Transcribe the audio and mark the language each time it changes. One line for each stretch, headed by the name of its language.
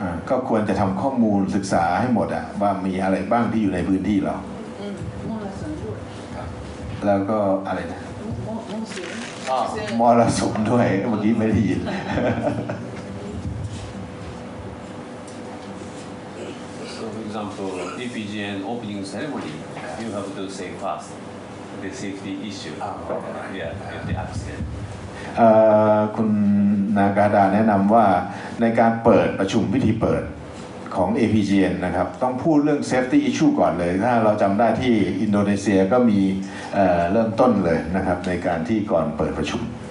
Thai: ก็ควรจะทำข้อมูลศึกษาให้หมดว่ามีอะไรบ้างที่อยู่ในพื้นที่เราแล้วก็อะไรนะมรสุมด้วยเมื่อกี้ไม่ได้ยิน
English: So for example, APGN opening ceremony, you have to say fast the safety issue. Yeah, if the accident.
Thai: คุณนากาดาแนะนำว่าในการเปิดประชุมพิธีเปิดของ APGN นะครับต้องพูดเรื่อง
English: safety issue
Thai: ก่อนเลยถ้าเราจำได้ที่อินโดนีเซียก็มีเริ่มต้นเลยนะครับในการที่ก่อนเปิดประชุม